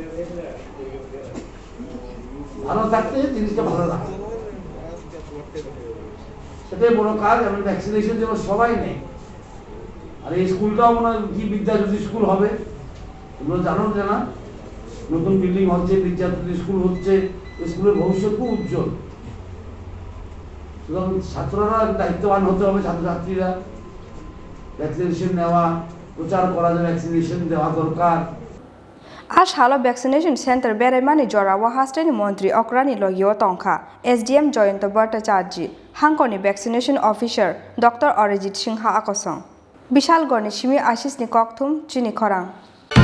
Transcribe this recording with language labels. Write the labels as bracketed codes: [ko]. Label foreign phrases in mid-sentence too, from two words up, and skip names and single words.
[bn] ভালো থাকতে জিনিসটা ভালো রাখা সেটাই বড় কাজ এবং ভ্যাকসিনেশন যেন সবাই নেই আর এই স্কুলটাও মনে হয় কি বিদ্যা জ্যোতি স্কুল হবে তোমরা জানো যে না নতুন বিল্ডিং হচ্ছে বিদ্যা জ্যোতি স্কুল হচ্ছে স্কুলের ভবিষ্যৎ খুব উজ্জ্বল সুতরাং ছাত্ররা দায়িত্ববান হতে হবে ছাত্রছাত্রীরা ভ্যাকসিনেশন নেওয়া প্রচার করা যে ভ্যাকসিনেশন দেওয়া দরকার [trp] Ash halo [en] vaccination center [trp] Beraiwi jorawa Hasteni Mantri Okrani logio tongkha SDM Joyanta Bhattacharya Hangkoni [en] vaccination officer [trp] Dr. Arijit Singha Akosong Bishal Gorni Shimi Ashis ni Kokthum Chini Khorang